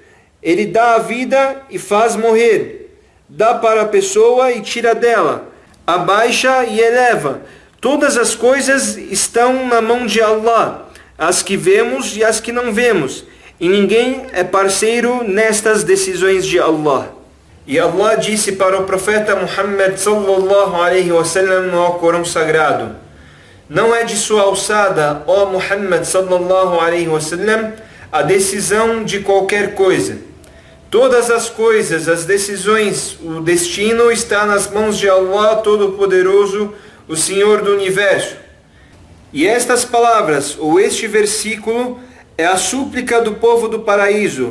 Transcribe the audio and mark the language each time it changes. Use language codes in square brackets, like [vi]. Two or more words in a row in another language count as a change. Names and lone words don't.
[pt] Ele dá a vida e faz morrer. Dá para a pessoa e tira dela. Abaixa e eleva. Todas as coisas estão na mão de Allah, as que vemos e as que não vemos. E ninguém é parceiro nestas decisões de Allah. E Allah disse para o profeta Muhammad [ar] صلى الله عليه وسلم [pt] no Alcorão Sagrado: não é de sua alçada, ó Muhammad [ar] صلى الله عليه وسلم, [pt] a decisão de qualquer coisa. Todas as coisas, as decisões, o destino está nas mãos de Allah Todo-Poderoso, o Senhor do Universo. E estas palavras, ou este versículo, é a súplica do povo do paraíso.